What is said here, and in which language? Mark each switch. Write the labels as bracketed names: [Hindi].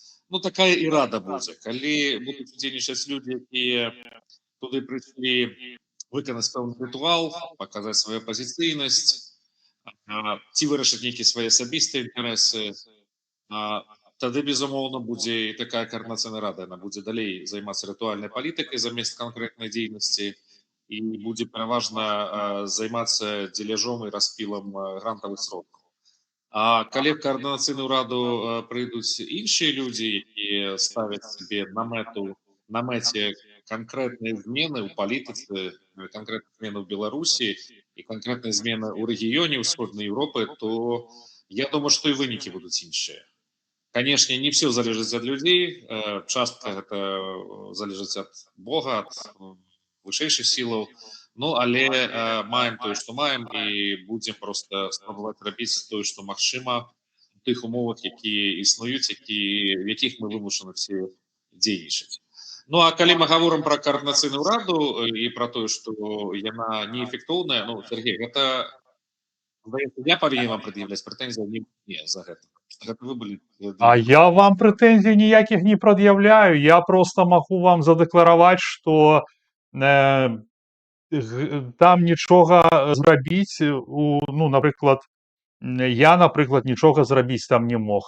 [Belarusian] Ну, такая і рада будзе. Калі будуць удзельнічаць людзі, якія туды прыйшлі выканаць пэўны рытуал, паказаць сваю апазіцыйнасць, ці вырашыць нейкія свае асабістыя інтарэсы, тады, безумоўна, будзе і такая каардынацыйная рада. Яна будзе далей займацца рытуальнай палітыкай замест канкрэтнай дзейнасці і будзе пераважна займацца дзеляжом і распілам грантавых сродкаў. [Ukrainian] А калі в координаційну раду прийдуть інші люди, які ставлять собі на меті конкретні зміни у політиці, конкретні зміни в Білорусі і конкретні зміни у регіоні Східної Європи, то я думаю, що і виники будуть інші. [Russian] Конечно, не все залежит от людей, часто это залежит от Бога, от вышэйшых силаў. [Belarusian] Ну, але маем тое, што маем, і будзем проста спрабаваць рабіць тое, што магчыма у тых умовах, якія існуюць, в якіх мы вымушаны все дзейнічаць. Ну, а калі мы гаворым пра каардынацыйную раду і пра тое, што яна неэфектыўная, ну, Сергей, гэта, здаецца, я павінен вам прад'яўляць прэтэнзіі, а не за гэта. Гэта вы былі... [Russian] А я вам претензий никаких не предъявляю. Я просто могу вам задекларовать, что там нічога зрабіць, ну, наприклад, я, наприклад, [Belarusian] нічога зрабіць там не мог.